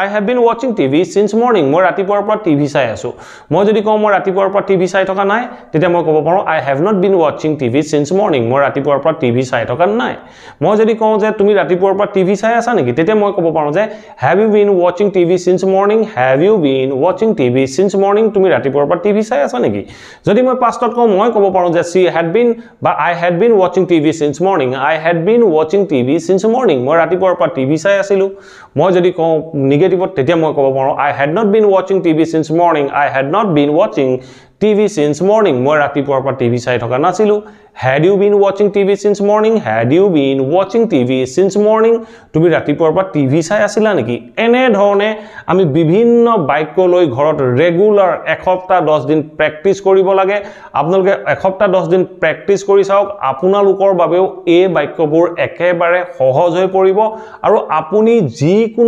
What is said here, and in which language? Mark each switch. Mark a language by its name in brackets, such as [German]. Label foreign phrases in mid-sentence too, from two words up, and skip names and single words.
[English] have been watching TV since morning [Assamese] মই ৰাতিপুৱাৰ পৰা টিভি চাই আছো মই যদি কওঁ মই ৰাতিপুৱাৰ পৰা টিভি চাই থকা নাই তেতিয়া মই ক'ব পাৰো [English] I have not been watching TV since morning [Assamese] মই ৰাতিপুৱাৰ পৰা টিভি চাই থকা নাই মই যদি কওঁ যে তুমি ৰাতিপুৱাৰ পৰা টিভি চাই আছা নেকি তেতিয়া মই ক'ব পাৰো যে [English] Have you been watching TV since morning Have you been watching TV since morning [Assamese] তুমি ৰাতিপুৱাৰ পৰা টিভি চাই আছা নেকি যদি মই পাষ্টত কওঁ মই ক'ব পাৰো যে [English] she had been [Assamese] বা [English] I had been watching TV since morning I had been watching TV since morning [Assamese] মই ৰাতিপুৱাৰ পৰা টিভি চাই আছিলো মই যদি কওঁ নিগেটিভত তেতিয়া মই ক'ব পাৰো [English] I had not been watching TV since morning I had not been watching TV since morning [Assamese] মই ৰাতিপুৱাৰ পৰা টিভি চাই থকা নাছিলো [English] Had you been watching TV since morning Had you been watching TV since morning [Assamese] তুমি ৰাতিপুৱাৰ পৰা টিভি চাই আছিলা নেকি এনে ধৰণে আমি বিভিন্ন বাক্য লৈ ঘৰত ৰেগুলাৰ এসপ্তাহ 10 দিন প্ৰেক্টিস কৰিব লাগে আপোনালোকে এসপ্তাহ 10 দিন প্ৰেক্টিস কৰি চাওক আপোনালোকৰ বাবেও এই বাক্যবোৰ একেবাৰে সহজ হৈ পৰিব আৰু আপুনি যিকোনো